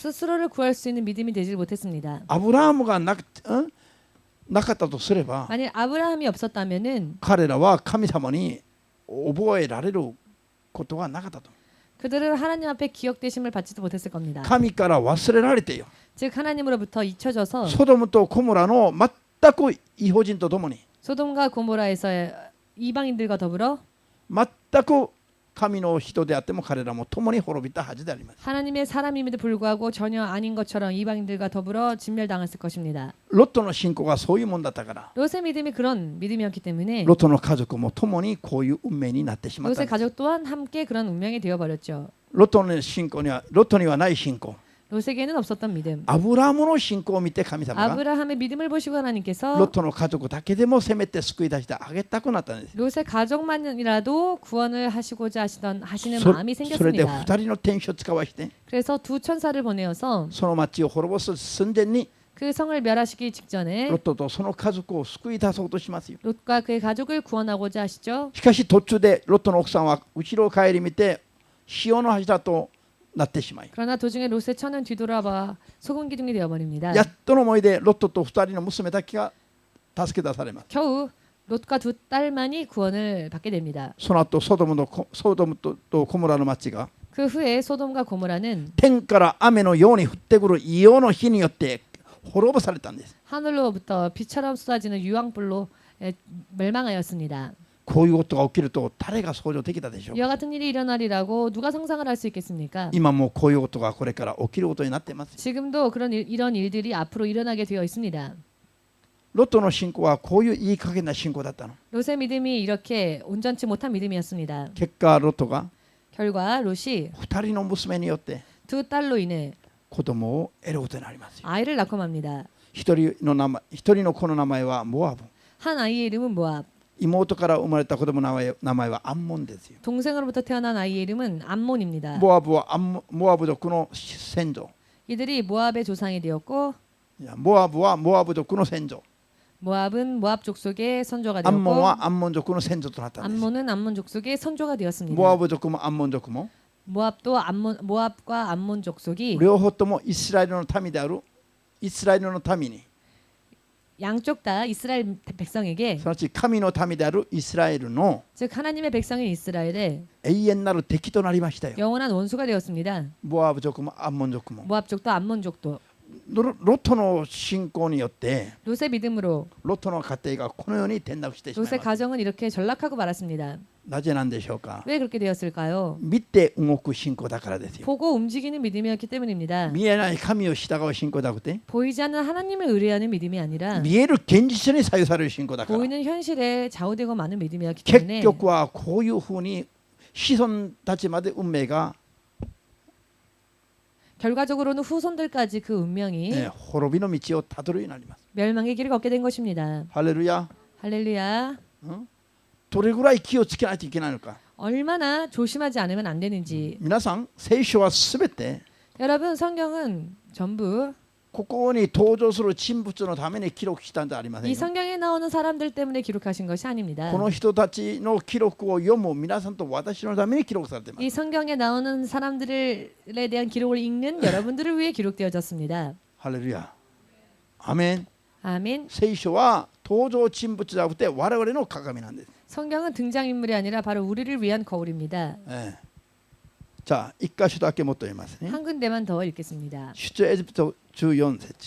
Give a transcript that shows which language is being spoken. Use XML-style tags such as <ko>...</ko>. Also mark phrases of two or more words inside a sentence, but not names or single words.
<ko>스스로를 구할 수 있는 믿음이 되지 못했습니다.</ko> <ja>アブラハムがなかったとすれば</ja> <ko>만일 아브라함이 없었다면은</ko> <ja>彼らは神様に覚えられることはなかったと。</ja> <ko>그들은 하나님 앞에 기억되심을 받지도 못했을 겁니다.</ko> <ja>神から忘れられてよ</ja> <ko>즉 하나님으로부터 잊혀져서</ko> <ja>ソドムとゴモラの全く異邦人と共に</ja> <ko>소돔과 고모라에서의 이방인들과 더불어</ko> <ja>全く神の人であっても彼らも共に滅びたはずであります。</ja> <ko>하나님의 사람임에도 불구하고 전혀 아닌 것처럼 이방인들과 더불어 진멸당했을 것입니다.</ko> <ja>ロトの信仰がそういうもんだったから</ja> <ko>롯의 믿음이 그런 믿음이었기 때문에</ko> <ja>ロトの家族も共にこういう運命になってしまったん</ja> <ko>롯의</ko> <ja>です。</ja> <ko>가족 또한 함께 그런 운명이 되어버렸죠.</ko> <ja>ロトにはない信仰</ja> <ko>롯에게는 없었던 믿음.</ko> <ja>アブラハムの信仰を見て神様が</ja> <ko>아브라함의 믿음을 보시고</ko> <ja>ロ</ja> <ko>하나님께서</ko> <ja>トの家族だけでもせめて救い出してあげたくなったんです。</ja> <ko>롯의 가족만이라도 구원을 하시고자 하시는</ko> <ja>そ</ja> <ko>마음이</ko> <ja>それで</ja> <ko>생겼습니다.</ko> <ja>2人の天使を使わして</ja> <ko>그래서 두 천사를 보내어서</ko> <ja>その町を滅ぼす寸前に</ja> <ko>그 성을 멸하시기 직전에</ko> <ja>ロトとその家族を救い出そうとしますよ。</ja> <ko>롯과 그의 가족을 구원하고자 하시죠.</ko> <ja>しかし途中でロトの奥さんは後ろを顧みて潮の柱となってしまい</ja> <ko>그러나 도중에 롯의 처는 뒤돌아봐 소금 기둥이 되어버립니다.</ko> <ja>やっとの思いでロトと2人の娘だけが助け出されます。</ja> <ko>겨우 롯과 두 딸만이 구원을 받게 됩니다.</ko> <ja>その後ソドムとゴモラの町が</ja> <ko>그 후에 소돔과 고모라는</ko> <ja>天から雨のように降ってくる異様の火によって滅ぼされたんです。</ja> <ko>하늘로부터 비처럼 쏟아지는 유황불로 멸망하였습니다.</ko> <ja>こういうことが起きると誰が想像できたでしょう。</ja> <ko>이와 같은 일이 일어나리라고 누가 상상을 할 수 있겠습니까?</ko> <ja>今もこういうことがこれから起きることになっています。</ja> <ko>지금도 이런 일들이 앞으로 일어나게 되어 있습니다.</ko> <ja>ロトの信仰はこういういい加減な信仰だったの。</ja> <ko>롯의 믿음이 이렇게 온전치 못한 믿음이었습니다.</ko> <ja>結果ロトが</ja> <ko>결과 롯이</ko> <ja>2 人の娘によって</ja> <ko>두 딸로 인해</ko> <ja>子供を得ることになります。</ja> <ko>아이를 낳고 맙니다.</ko> <ja>一人の子の名前はモアブ。</ja> <ko>한 아이의 이름은 모압,</ko> <ja>妹から生まれた子供の名前はアンモンですよ。</ja> <ko>동생으로부터 태어난 아이의 이름은 암몬입니다.</ko> <ja>モアブ族の先祖。</ja> <ko>이들이 모압의 조상이 되었고</ko> <ja>モアブはモアブ族の先祖。</ja> <ko>모압은 모압 족속의 선조가</ko> <ja>アンモン</ja> <ko>되었고</ko> <ja>はアンモン族の先祖となったんです。</ja> <ko>암몬은 암몬 족속의 선조가</ko> <ja>モア</ja> <ko>되었습니다.</ko> <ja>ブ族もアンモン族も</ja> <ko>모압과 암몬 족속이</ko> <ja>両方ともイスラエルの民であるイスラエルの民に</ja> <ko>양쪽 다 이스라엘 백성에게</ko> <ja>すなわち神の民であるイスラエルの</ja> <ko>즉 하나님의 백성인 이스라엘의</ko> <ja>永遠なる敵となりましたよ。</ja> <ko>영원한 원수가 되었습니다.</ko> <ja>モアブ族もアンモン族も</ja> <ko>모압족도 암몬족도</ko> <ja>ロトの信仰によって</ja> <ko>롯의 믿음으로</ko> <ja>ロトの家庭がこのように転落してしまい</ja> <ko>롯의</ko> <ja>ます。</ja> <ko>가정은 이렇게 전락하고 말았습니다.</ko> <ja>なぜなんでしょうか。</ja> <ko>왜 그렇게 되었을까요?</ko> <ja>見て動く信仰だからですよ。</ja> <ko>보고 움직이는 믿음이었기 때문입니다.</ko> <ja>見えない神を従う信仰だくて</ja> <ko>보이지 않는 하나님을 의뢰하는 믿음이 아니라</ko> <ja>見える現実に左右される信仰だから。</ja> <ko>보이는 현실에 좌우되고 많은 믿음이었기</ko> <ja>結</ja> <ko>때문에</ko> <ja>局はこういうふうに子孫たちまで運命が、</ja> <ko>결과적으로는 후손들까지 그 운명이</ko> <ja>滅びの道をたどるようになります。</ja> <ko>멸망의 길을 걷게 된 것입니다.</ko> <ja>ハレルヤ。</ja> <ko>할렐루야.</ko> <ja>どれぐらい気をつけないといけないのか。</ja> <ko>얼마나 조심하지 않으면 안 되는지.</ko> <ja>皆さん、聖書はすべて</ja> <ko>여러분 성경은 전부</ko> <ja>ここに登場する人物のために記録したんじゃありません</ja> <ko>이</ko> <ja>よ。</ja> <ko>성경에 나오는 사람들 때문에 기록하신 것이 아닙니다.</ko> <ja>この人たちの記録を読む皆さんと私のために記録されています。</ja> <ko>이 성경에 나오는 사람들에 대한 기록을 읽는 여러분들을 위해 기록되어졌습니다.</ko> <ja>ハレルヤ。アメン。</ja> <ko>아멘.</ko> <ja>聖書は登場人物じゃなくて我々の鏡なんです。</ja> <ko>성경은 등장인물이 아니라 바로 우리를 위한 거울입니다.</ko> <ja>じゃあ一箇所だけもっと読みますね。</ja> <ko>한 군데만 더 읽겠습니다.</ko> <ja>出エジプト14節。</ja>